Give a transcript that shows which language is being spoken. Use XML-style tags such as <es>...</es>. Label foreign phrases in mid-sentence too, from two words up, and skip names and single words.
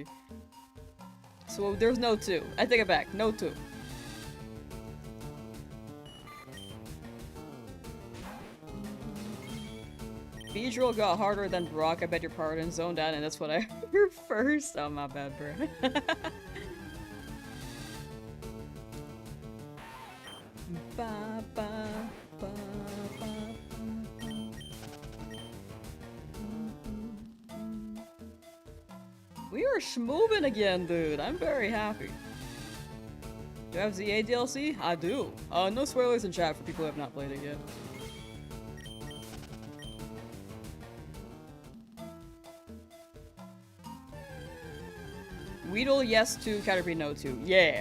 <en>So there's no 2. I take it back, no 2. Beedrill got harder than Brock, I bet your pardon. Zoned out, and that's what I heard first. Oh, my bad, bro. Ba, ba, ba, ba, we are schmoovin' again, dude. I'm very happy. Do I have ZA DLC? I do. No spoilers in chat for people who have not played it yet. Weedle, yes to. Caterpie, no to. Yeah.</en>